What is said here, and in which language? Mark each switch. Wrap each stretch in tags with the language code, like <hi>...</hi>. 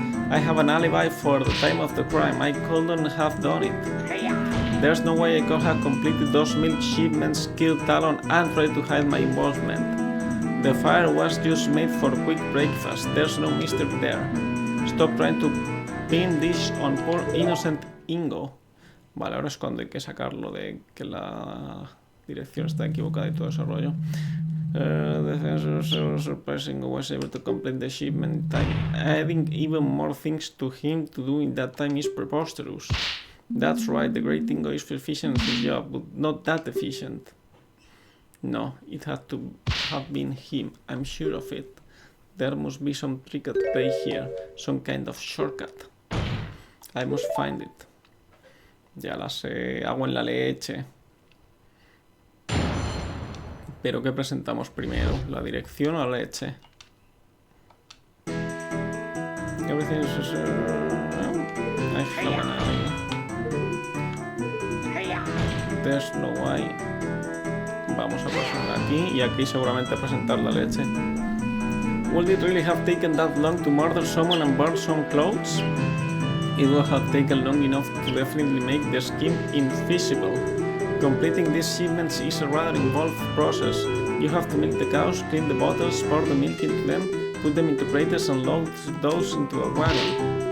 <en>I have an alibi for the time of the crime. I couldn't have done it. There's no way I could have completed those milk shipments, killed Talon, and tried to hide my involvement. The fire was just made for a quick breakfast. There's no mystery there. Stop trying to pin this on poor innocent Ingo.</en> <es>Vale, ahora es cuando hay que sacarlo de que la dirección está equivocada y todo ese rollo.</es> <en>The surprising was able to complete the shipment time. Adding even more things to him to do in that time is preposterous. That's right, the great Ingo is efficient at his job, but not that efficient. No, it had to have been him, I'm sure of it. There must be some trick at play here, some kind of shortcut. I must find it.</en> <es>Ya la sé, agua en la leche. Pero ¿qué presentamos primero? ¿La dirección o la leche?</es> <en>Everything is... I have an idea. There's no way.</en> <es>Vamos a presionar aquí y aquí seguramente presentar la leche.</es> <en>Would it really have taken that long to murder someone and burn some clothes? It would have taken long enough to definitely make the scheme infeasible. Completing these shipments is a rather involved process. You have to milk the cows, clean the bottles, pour the milk into them, put them into craters and load those into a wagon.</en>